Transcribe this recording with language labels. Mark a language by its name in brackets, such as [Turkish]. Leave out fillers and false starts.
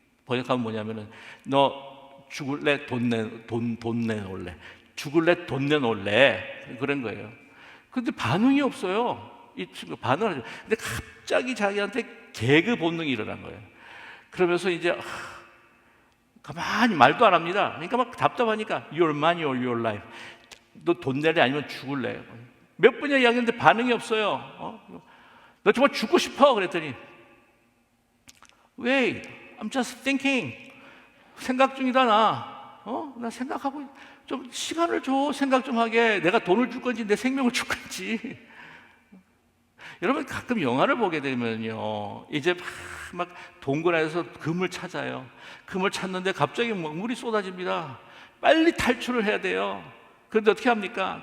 [Korean] 번역하면 뭐냐면은 너 죽을래 돈 내놓을래, 죽을래 돈 내놓을래, 그런 거예요. 근데 반응이 없어요. 이 친구 반응을 하죠. 근데 갑자기 자기한테 개그 본능이 일어난 거예요. 그러면서 이제 가만히 말도 안 합니다. 그러니까 막 답답하니까 [English] Your money or your life. [Korean] 너 돈 내래 아니면 죽을래. 몇 번이나 이야기했는데 반응이 없어요. 너 정말 죽고 싶어? 그랬더니 [English] Wait, I'm just thinking. [Korean] 생각 중이다 나. 나 생각하고 좀 시간을 줘. 생각 좀 하게. 내가 돈을 줄 건지 내 생명을 줄 건지. 여러분 가끔 영화를 보게 되면요, 이제 막 동굴에서 금을 찾아요. 금을 찾는데 갑자기 막 물이 쏟아집니다. 빨리 탈출을 해야 돼요. 그런데 어떻게 합니까?